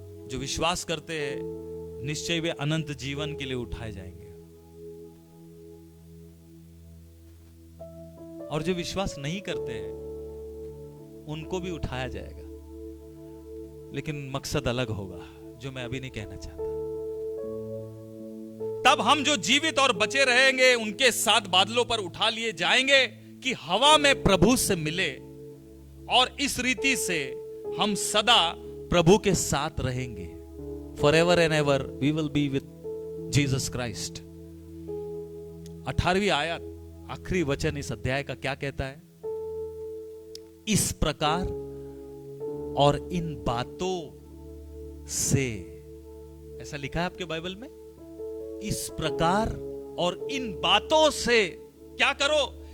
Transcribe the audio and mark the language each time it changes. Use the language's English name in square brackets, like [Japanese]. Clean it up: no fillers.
[Hindi] जो विश्वास करते हैं निश्चय वे अनंत जीवन के लिए उठाए जाएंगे, और जो विश्वास नहीं करते हैं उनको भी उठाया जाएगा, लेकिन मकसद अलग होगा जो मैं अभी नहीं कहना चाहता। तब हम जो जीवित और बचे रहेंगे उनके साथ बादलों पर उठा लिए जाएंगे कि हवा में प्रभु से मिले, और इस रीति से हम सदा प्रभु के साथ रहेंगे। [English] Forever and ever we will be with Jesus Christ। [Hindi] 18वीं आयत, आखिरी वचन इस अध्याय का क्या कहता है? इस प्रकार और इन बातों से, ऐसा लिखा है आपके बाइबल में, इस प्रकार और इन बातों से क्या करो?